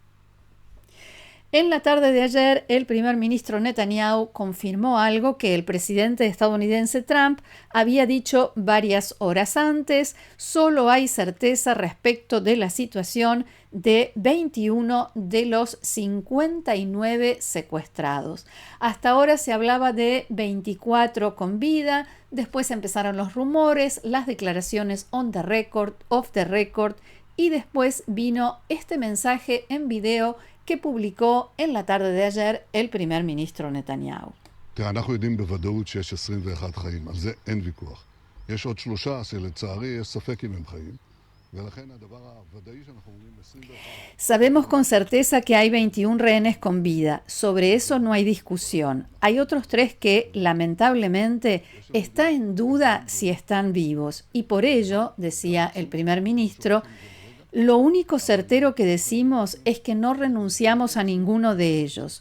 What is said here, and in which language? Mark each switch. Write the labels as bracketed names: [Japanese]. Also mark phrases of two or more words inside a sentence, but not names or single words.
[Spanish] En la tarde de ayer, el primer ministro Netanyahu confirmó algo que el presidente estadounidense Trump había dicho varias horas antes. Solo hay certeza respecto de la situación de 21 de los 59 secuestrados. Hasta ahora se hablaba de 24 con vida, después empezaron los rumores, las declaraciones [English] on the record, off the record, [Spanish] y después vino este mensaje en video que publicó en la tarde de ayer el primer ministro Netanyahu. [Hebrew] אנחנו יודעים בוודאות שיש 21 חיים, על זה אין ויכוח. יש עוד 3 שלצערי יש ספק אם הם חיים, ולכן הדבר הוודאי שאנחנו אומרים 21... [Spanish] Sabemos con certeza que hay 21 rehenes con vida, sobre eso no hay discusión. Hay otros 3 que, lamentablemente, está en duda si están vivos, y por ello, decía el primer ministro, lo único certero que decimos es que no renunciamos a ninguno de ellos.